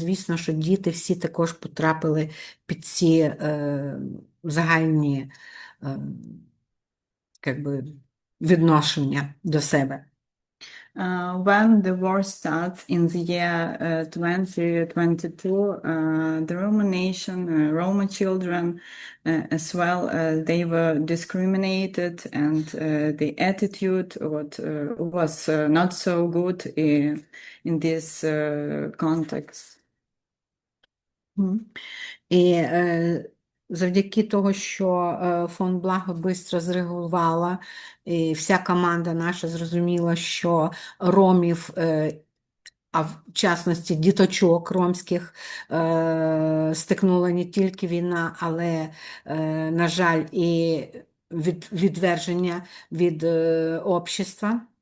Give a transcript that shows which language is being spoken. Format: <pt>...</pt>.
<uk>Звісно, що діти всі також потрапили під ці загальні відношення до себе.</uk> <en>When the war starts in the year 2022, the Roma nation, Roma children as well, they were discriminated, and the attitude was not so good in this context.</en> <uk>І завдяки того, що фонд Благо швидко зреагувала, і вся команда наша зрозуміла, що ромів, а в частності діточок ромських, стикнула не тільки війна, але, на жаль, і відверження від общества.</uk>